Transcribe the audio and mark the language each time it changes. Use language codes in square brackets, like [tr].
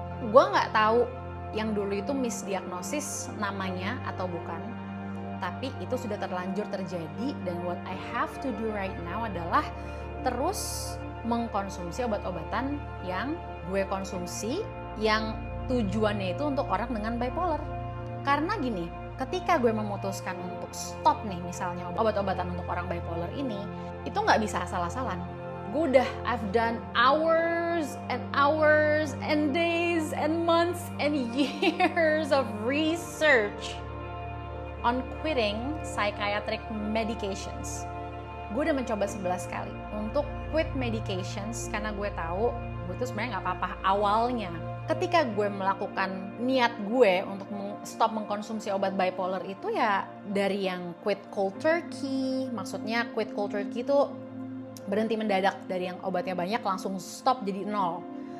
[id] Gue nggak tahu yang dulu itu misdiagnosis namanya atau bukan, tapi itu sudah terlanjur terjadi, dan [en] what I have to do right now [id] adalah terus mengkonsumsi obat-obatan yang gue konsumsi, yang tujuannya itu untuk orang dengan bipolar. Karena gini, ketika gue memutuskan untuk stop nih misalnya obat-obatan untuk orang bipolar ini, itu nggak bisa asal-asalan. [en] I've done hours and hours and days and months and years of research on quitting psychiatric medications. [id] Gue udah mencoba 11 kali untuk quit medications karena gue tahu gue tuh sebenarnya nggak apa-apa awalnya. Ketika gue melakukan niat gue untuk stop mengkonsumsi obat bipolar itu ya dari yang quit cold turkey, maksudnya quit cold turkey itu berhenti mendadak, dari yang obatnya banyak langsung stop jadi 0.